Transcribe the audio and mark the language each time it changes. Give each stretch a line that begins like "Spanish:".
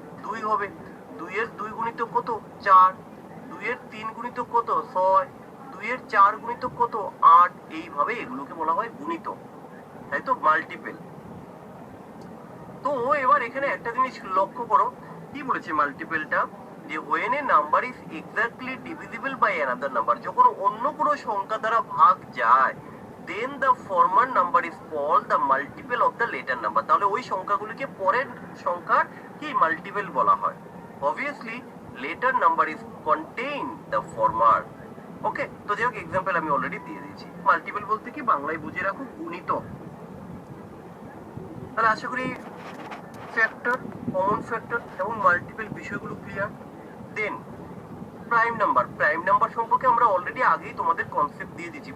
Bangla: 2 হবে। 2 এর 2 গুণিতক কত? 4। 2 এর 3 গুণিতক কত? 6। 2 এর 4 গুণিতক কত? 8। এইভাবে এগুলোকে বলা হয় গুণিতক, তাই তো, মাল্টিপল। তো এবার এখানে একটা জিনিস লক্ষ্য করো, কি বলেছে মাল্টিপলটা?
English: যে when a number is exactly divisible by another number,
Bangla: যখন অন্য কোনো সংখ্যা দ্বারা ভাগ যায়,
English: then the former number is called the multiple of the later number।
Bangla: তাহলে ওই সংখ্যাগুলিকে পরের সংখ্যার কি মাল্টিপল বলা হয়।
English: obviously later number is contain the former।
Bangla: ওকে, তো যাই হোক এক্সাম্পল আমি অলরেডি দিয়ে দিয়েছি। মাল্টিপল বলতে কি বাংলায় বুঝে রাখো গুণিতক। তাহলে আশা করি ফ্যাক্টর, কমন ফ্যাক্টর এবং মাল্টিপল বিষয়গুলো ক্লিয়ার। দেন প্রাইম নাম্বার। প্রাইম নাম্বার সম্পর্কে আমরা অলরেডি আগেই তোমাদের কনসেপ্ট দিয়ে দিয়েছি।